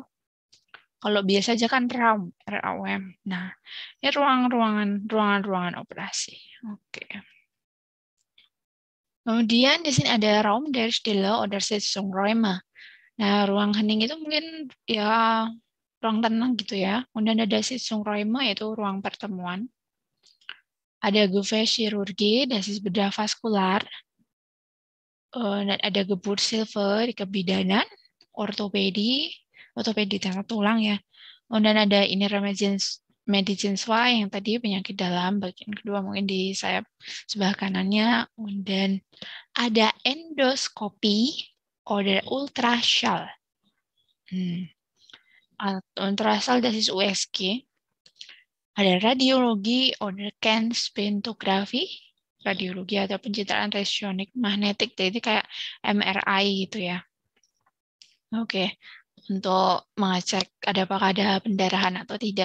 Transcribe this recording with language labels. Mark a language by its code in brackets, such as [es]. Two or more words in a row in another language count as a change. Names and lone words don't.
[id] Kalau biasa aja kan Raum. Nah, ini ruangan operasi. Oke. Kemudian di sini ada [de] Raum der Stille oder Sitzungsräume. [id] Nah, ruang hening itu mungkin ya ruang tenang gitu ya. Kemudian ada Sitzungsräume, yaitu ruang pertemuan. Ada Gefäßchirurgie, [de] das ist [id] bedah vaskular. Dan ada Geburtshilfe, kebidanan, ortopedi tengah tulang ya. Dan ada [de] Innere Medizin [id] yang tadi penyakit dalam, bagian kedua mungkin di sayap sebelah kanannya. Dan ada endoskopi [de] oder Ultraschall. Ultraschall, das ist USG. [id] Ada radiologi [de] oder Kernspintographie, [id] radiologi atau pencitraan resyonik magnetik, jadi kayak MRI gitu ya. Oke, untuk mengecek apakah ada pendarahan atau tidak.